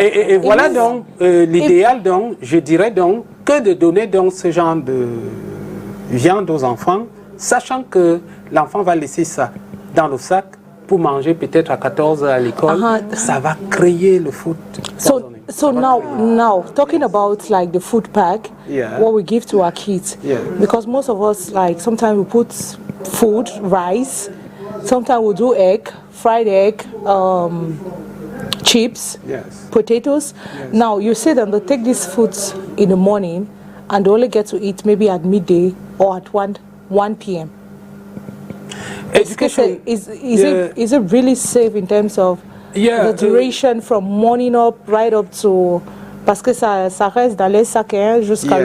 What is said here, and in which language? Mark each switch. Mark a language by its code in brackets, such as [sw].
[fr] Et voilà donc l'idéal, donc, je dirais donc, que de donner donc ce genre de viande aux enfants, sachant que l'enfant va laisser ça dans le sac pour manger peut-être à 14 h à l'école, ça va créer le food poisoning. [en] So now talking about like the food pack, Yeah. what we give to our kids, Yeah. because most of us like sometimes we put food, rice, sometimes we do egg, fried egg, chips, Yes. potatoes. Now you say that they take these foods in the morning and they only get to eat maybe at midday or at 1 p.m. Education. Is it really safe in terms of Yeah, the duration from morning up right up to [fr] parce que ça reste dans les sacs hein, jusqu'à le